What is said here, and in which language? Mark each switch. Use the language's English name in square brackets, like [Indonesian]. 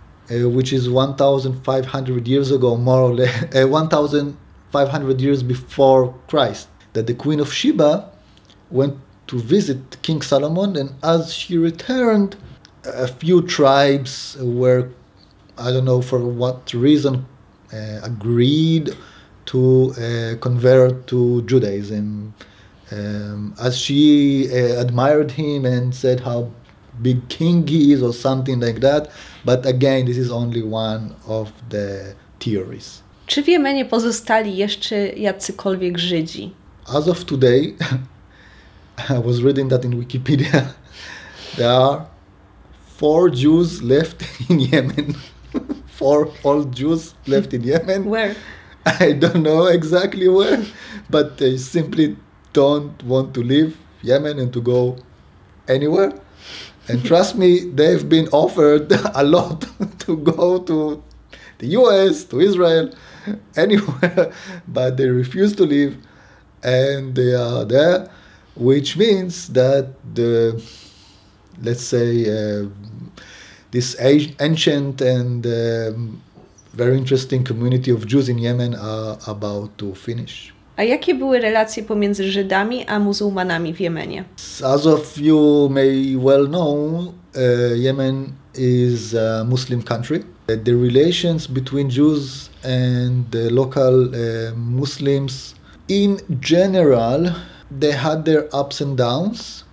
[English] which is 1,500 years ago, more or less, 1,500 years before Christ, that the Queen of Sheba went to visit King Solomon, and as she returned, a few tribes were, I don't know for what reason, agreed to convert to Judaism, as she admired him and said how big king he is or something like that. But again, this is only one of the theories. [Polish] Czy w Jemenie pozostali jeszcze jacykolwiek Żydzi? [English] As of today, I was reading that in Wikipedia, there are 4 Jews left in Yemen. 4 old Jews left in Yemen. Where? I don't know exactly where, but they simply don't want to leave Yemen and to go anywhere. And trust me, they've been offered a lot to go to the US, to Israel, anywhere, but they refuse to leave, and they are there, which means that let's say, this ancient and very interesting community of Jews in Yemen are about to finish. [Polish] A jakie były relacje pomiędzy Żydami a muzułmanami w Jemenie? [English] As of you may well know, Yemen is a Muslim country. The relations between Jews and the local Muslims, in general, they had their ups and downs.